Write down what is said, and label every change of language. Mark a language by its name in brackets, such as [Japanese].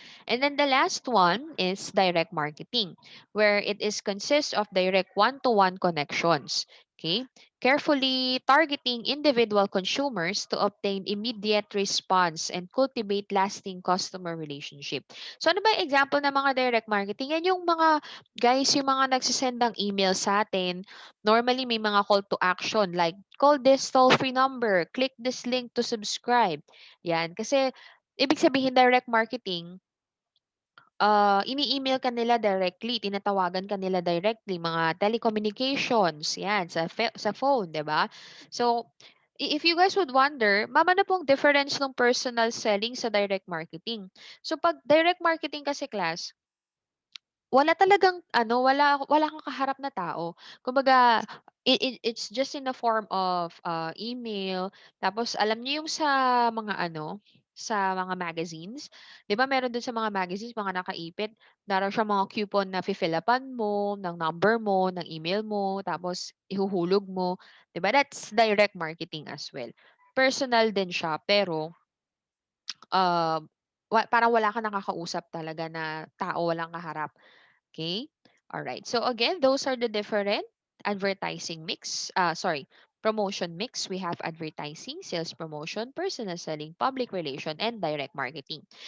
[English] And then the last one is direct marketing, where it is consists of direct one-to-one connections. Okay? Carefully targeting individual consumers to obtain immediate response and cultivate lasting customer relationship. [Filipino] So ano ba yung example ng mga direct marketing? Yan yung mga guys, yung mga nagsisend ng email sa atin. Normally may mga [English] call to action like call this toll-free number, click this link to subscribe. [Filipino] Yan. Kasi Ibig sabihin direct marketing, ini-email ka nila directly, tinatawagan ka nila directly, mga telecommunications, 'yan, sa phone, 'di ba? [English] So, if you guys would wonder, [Filipino] mama na pong difference ng personal selling sa direct marketing. So, 'pag direct marketing kasi class, wala talagang ano, wala kang kaharap na tao. Kumbaga, [English] it's just in the form of, email. [Filipino] Tapos alam niyo yung sa mga ano, sa mga magazines, 'di ba meron dun sa mga magazines, mga nakaipit, meron siyang mga coupon na fi-fill-upan mo, ng number mo, ng email mo, tapos ihuhulog mo, 'di ba? [English] That's direct marketing as well. [Filipino] Personal din siya, pero parang wala kang nakakausap talaga na tao, walang kaharap. [English] Okay? All right. So again, those are the different advertising mix. Sorry, promotion mix. We have advertising, sales promotion, personal selling, public relation, and direct marketing.